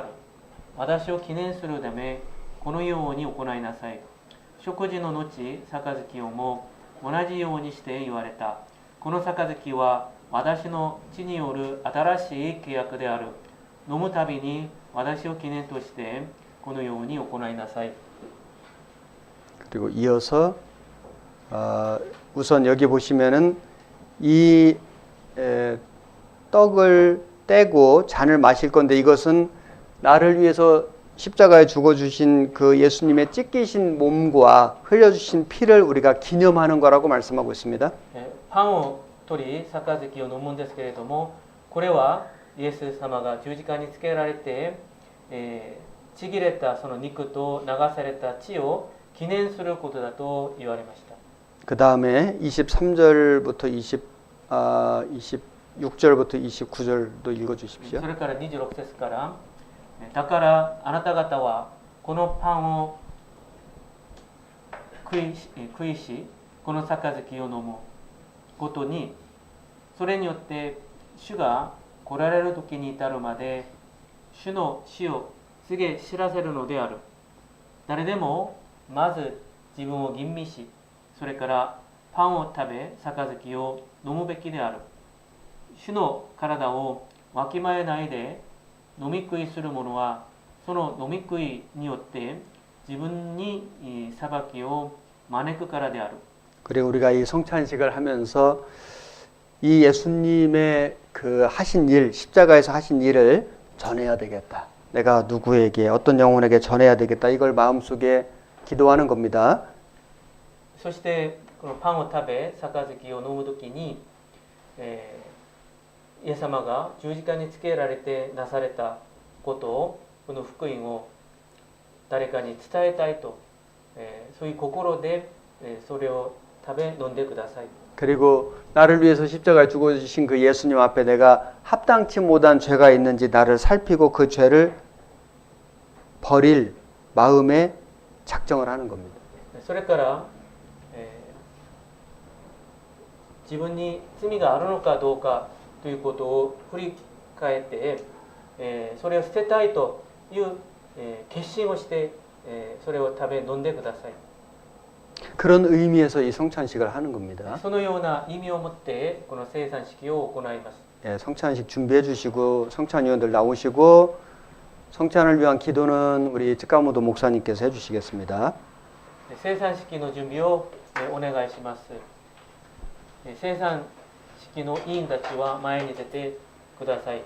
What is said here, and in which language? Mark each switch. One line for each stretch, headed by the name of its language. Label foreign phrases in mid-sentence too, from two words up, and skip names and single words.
Japanese: 私を記念するためこのように行いなさい。食事の後、杯をも同じようにして言われた。この杯は私の血による新しい契約である。飲むたびに私を記念としてこのように行いなさい。
Korean: 그리고 이어서 우선 여기 보시면은 이 떡을 떼고 잔을 마실 건데 이것은 나를 위해서 십자가에 죽어주신 그 예수님의 찢기신 몸과 흘려주신 피를 우리가 기념하는 거라고 말씀하고 있습니다.
Japanese: パンを取り杯を飲むんですけれども、これはイエス様が十字架につけられて、ちぎれたその肉と流された血を記念することだと言われました。
Korean: 그 다음에 23절부터 26절부터 29절도 읽어주십시오.
Japanese: それから26節から、だからあなた方はこのパンを食いし、この杯を飲むごとに、それによって主が来られる時に至るまで主の死を告げ知らせるのである。誰でもまず自分を吟味し、それからパンを食べ杯を飲むべきである。主の体をわきまえないで飲み食いする者はその飲み食いによって自分に裁きを招くからである。
Korean: 그리고 우리가 이 성찬식을 하면서 이 예수님의 그 하신 일, 십자가에서 하신 일을 전해야 되겠다. 내가 누구에게 어떤 영혼에게 전해야 되겠다. 이걸 마음속에 기도하는 겁니다.
Japanese: そしてこのパンを食べ杯を飲むときに、イエス様が十字架につけられてなされたことを、この福音を誰かに伝えたいと、そういう心で、それを食べ飲んでください。
Korean: 그리고 나를 위해서 십자가에 죽어주신 그 예수님 앞에 내가 합당치 못한 죄가 있는지 나를 살피고 그 죄를 버릴 마음에 작정을 하는 겁니다.
Japanese: それから、自分に罪があるのかどうかということを振り返って、それを捨てたいという、決心をして、それを食べ飲んでください。
Korean: 그런 의미에서 이 성찬식을 하는 겁니다.
Japanese: そのような意味を持ってこの聖餐式を行います。
Korean: 예, 성찬식 준비해 주시고 성찬위원들 나오시고 성찬을 위한 기도는 우리 쯔카모도 목사님께서 해주시겠습니다.
Japanese: 聖餐式の準備をお願いします。聖餐式の委員たちは前に出てください。